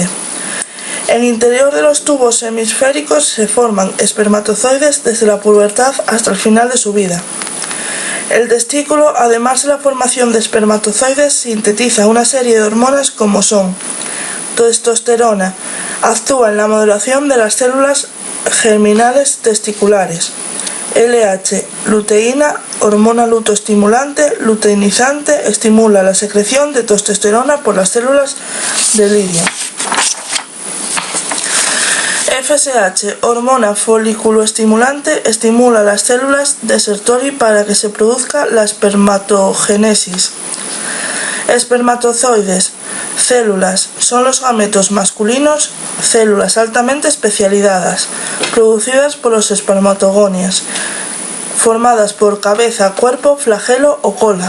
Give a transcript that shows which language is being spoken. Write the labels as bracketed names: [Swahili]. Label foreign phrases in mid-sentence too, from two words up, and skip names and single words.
[Spanish] En el interior de los tubos semisféricos se forman espermatozoides desde la pubertad hasta el final de su vida. El testículo, además de la formación de espermatozoides, sintetiza una serie de hormonas como son testosterona, actúa en la modulación de las células germinales testiculares, LH, luteína, hormona luteestimulante, luteinizante, estimula la secreción de testosterona por las células de lidia. FSH, hormona foliculoestimulante, estimula las células de Sertoli para que se produzca la espermatogénesis. Espermatozoides, células, son los gametos masculinos, células altamente especializadas, producidas por los espermatogonias, formadas por cabeza, cuerpo, flagelo o cola.